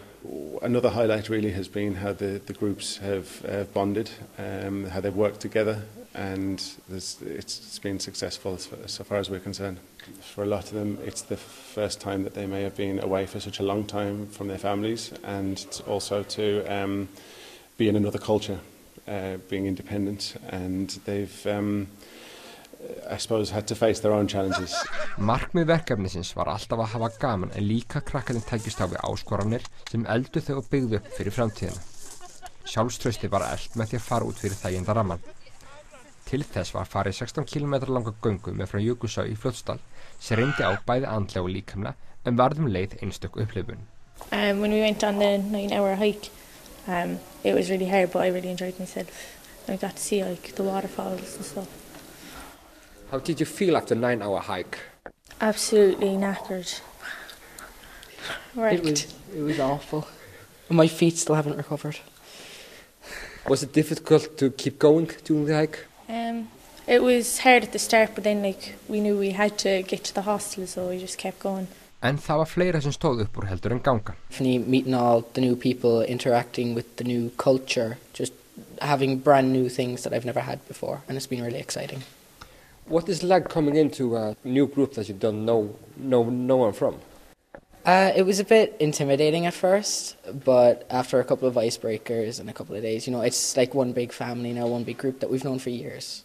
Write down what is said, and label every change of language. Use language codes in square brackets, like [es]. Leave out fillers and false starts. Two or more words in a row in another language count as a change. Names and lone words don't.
[en] Another highlight really has been how the groups have bonded, how they've worked together, and it's been successful so far as we're concerned. For a lot of them it's the first time that they may have been away for such a long time from their families, and also to be in another culture, being independent, and they've I suppose had to face their own challenges. [is] Markmið verkefnisins var alltaf að hafa gaman en líka krakkarnir tækist á við áskoranir sem eldu þau og byggðu upp fyrir framtíðina. Sjálfstrausti var elt með því að fara út fyrir þæginda ramman. Til þess var farið 16 km langa göngu með frá Jökulsá í Fljótsdal sem reyndi á bæði andlega og líkamlega en varðum leið einstök upplifun. [en] When we went on the 9-hour hike, it was really hard, but I really enjoyed myself. I got to see like the waterfalls and stuff. How did you feel after a 9-hour hike? Absolutely knackered. It was awful. My feet still haven't recovered. Was it difficult to keep going during the hike? It was hard at the start, but then we knew we had to get to the hostel, so we just kept going. [is] En það var fleira sem stóð upp úr heldur en ganga. [en] Meeting all the new people, interacting with the new culture, just having brand new things that I've never had before, and it's been really exciting. What is it like coming into a new group that you don't know no one from? It was a bit intimidating at first, but after a couple of icebreakers and a couple of days, it's like one big family now, one big group that we've known for years.